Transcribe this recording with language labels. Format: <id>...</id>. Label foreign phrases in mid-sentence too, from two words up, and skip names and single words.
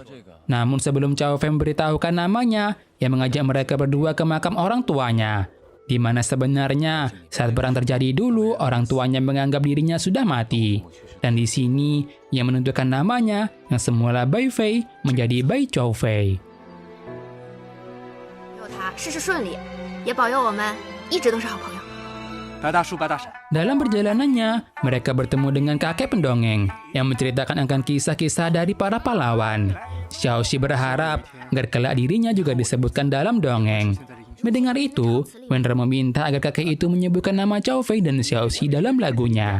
<id>Namun sebelum Cao Fei memberitahukan namanya, ia mengajak mereka berdua ke makam orang tuanya. Di mana sebenarnya saat perang terjadi dulu, orang tuanya menganggap dirinya sudah mati. Dan di sini, ia menentukan namanya yang semula Bai Fei menjadi Bai Cao Fei.</id> <zh>事事顺利，也保佑我们一直都是好朋友。白大叔、白大婶，</zh> <id>Dalam perjalanannya, mereka bertemu dengan kakek pendongeng yang menceritakan akan kisah-kisah dari para pahlawan. Xiaoxi berharap agar kelak dirinya juga disebutkan dalam dongeng. Mendengar itu, Wenrao meminta agar kakek itu menyebutkan nama Zhao Fei dan Xiaoxi dalam lagunya.</id>